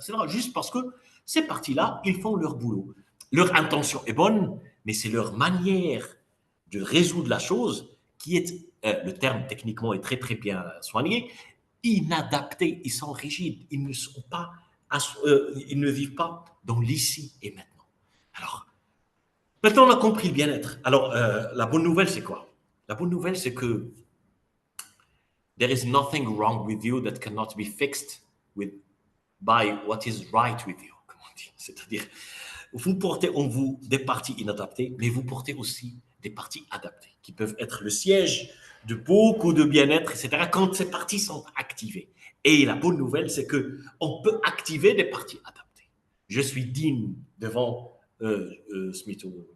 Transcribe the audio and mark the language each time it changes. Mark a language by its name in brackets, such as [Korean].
[French] Juste parce que ces parties-là, ils font leur boulot. Leur intention est bonne, mais c'est leur manière de résoudre la chose qui est, le terme techniquement est très très bien soigné, inadaptée. Ils sont rigides, ils ne sont pas, ils ne vivent pas dans l'ici et maintenant. Alors, maintenant on a compris le bien-être. Alors, la bonne nouvelle c'est quoi? La bonne nouvelle c'est que [English] there is nothing wrong with you that cannot be fixed by what is right with you. [French] Comment on dit? C'est-à-dire, vous portez en vous des parties inadaptées, mais vous portez aussi des parties adaptées, qui peuvent être le siège de beaucoup de bien-être, etc., quand ces parties sont activées. Et la bonne nouvelle, c'est qu'on peut activer des parties adaptées. Je suis digne devant Smito.